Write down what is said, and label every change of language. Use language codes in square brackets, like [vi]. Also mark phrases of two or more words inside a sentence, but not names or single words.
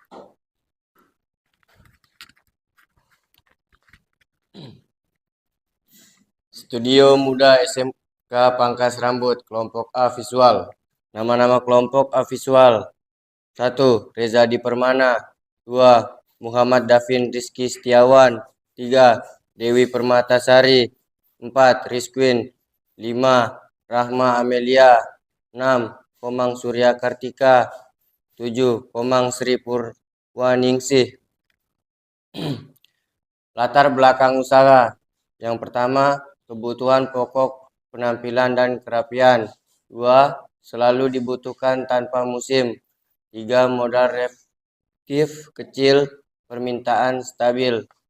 [id] Studio Muda SMK Pangkas Rambut, kelompok A visual. Nama-nama kelompok A visual. 1. Reza Adi Permana. 2. Muhammad Davin Rizky Setiawan. 3. Dewi Permatasari. 4. Rizkwin. 5. Rahma Amelia. 6. Komang Surya Kartika. 7. Komang Sri Purwaningsih. Latar belakang usaha. Yang pertama, kebutuhan pokok penampilan dan kerapian. 2. Selalu dibutuhkan tanpa musim. 3. Modal relatif kecil, permintaan stabil.